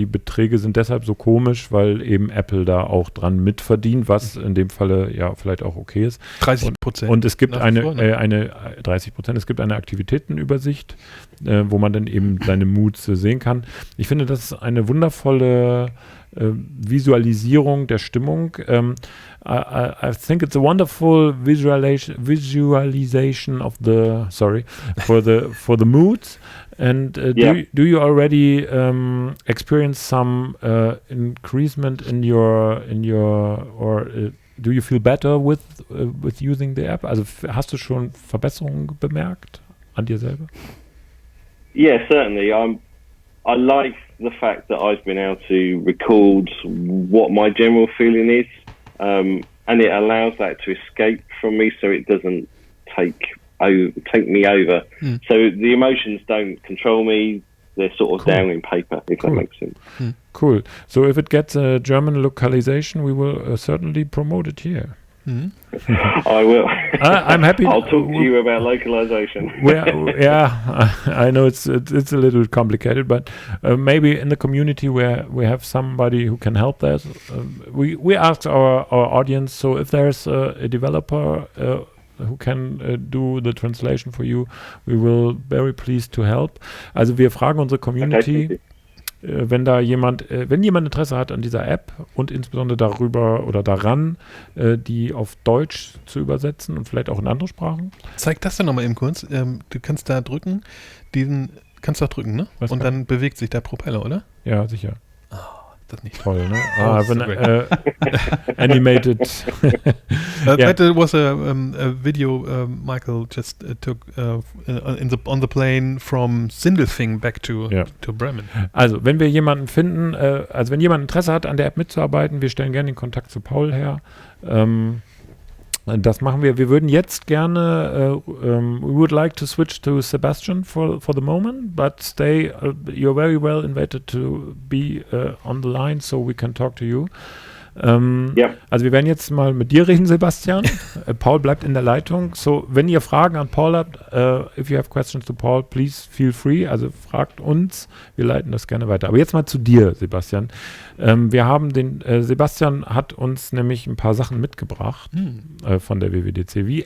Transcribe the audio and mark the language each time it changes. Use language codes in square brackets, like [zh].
[de] Und die Beträge sind deshalb so komisch, weil eben Apple da auch dran mitverdient, was in dem Falle ja vielleicht auch okay ist. 30%. Und es gibt eine 30%, es gibt eine Aktivitätenübersicht, wo man dann eben seine Moods sehen kann. Ich finde, das ist eine wundervolle Visualisierung der Stimmung. [en] I think it's a wonderful visualization of for the moods. And do you already experience some increasement in your or do you feel better with using the app? [de] Also hast du schon Verbesserungen bemerkt an dir selber? [en] Yeah, certainly. I like the fact that I've been able to record what my general feeling is, and it allows that to escape from me, so it doesn't take me over. So the emotions don't control me; they're sort of down in paper, if that makes sense. Cool. So if it gets a German localization, we will certainly promote it here. I will. I'm happy. I'll talk to you about localization. I know it's a little complicated, but maybe in the community where we have somebody who can help that. We asked our audience, so if there's a developer who can do the translation for you, we will very pleased to help. [de] Also wir fragen unsere Community. Okay. Wenn jemand Interesse hat an dieser App und insbesondere darüber oder daran, die auf Deutsch zu übersetzen und vielleicht auch in andere Sprachen. Zeig das dann nochmal eben kurz. Du kannst da drücken, kannst du auch drücken, ne? Und dann bewegt sich der Propeller, oder? Ja, sicher. Das nicht toll, ne? Animated. [en] That was a video Michael just took on the plane from Sindelfingen back to Bremen. [de] Also, wenn wir jemanden finden, wenn jemand Interesse hat, an der App mitzuarbeiten, wir stellen gerne den Kontakt zu Paul her. Das machen wir. Wir würden jetzt gerne, [en] we would like to switch to Sebastian for the moment, but stay, you're very well invited to be on the line so we can talk to you. [de] Also wir werden jetzt mal mit dir reden, Sebastian. Paul bleibt in der Leitung. So, wenn ihr Fragen an Paul habt, [en] if you have questions to Paul, please feel free. [de] Also fragt uns, wir leiten das gerne weiter. Aber jetzt mal zu dir, Sebastian. Wir haben Sebastian hat uns nämlich ein paar Sachen mitgebracht von der WWDC.